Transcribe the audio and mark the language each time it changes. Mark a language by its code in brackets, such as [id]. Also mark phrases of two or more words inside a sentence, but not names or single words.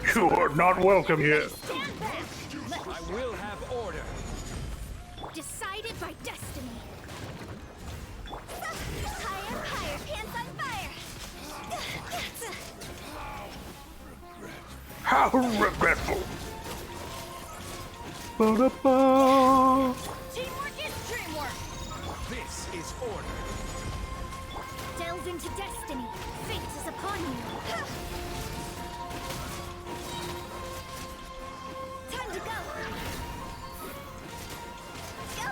[en] You are not welcome here. Stand back! I will have order. Decided by destiny. Higher, higher, pants on fire! How regretful. Ba-da-ba. Teamwork is dreamwork! This is order. Delve into destiny. Fate is upon you. Time to go. Go!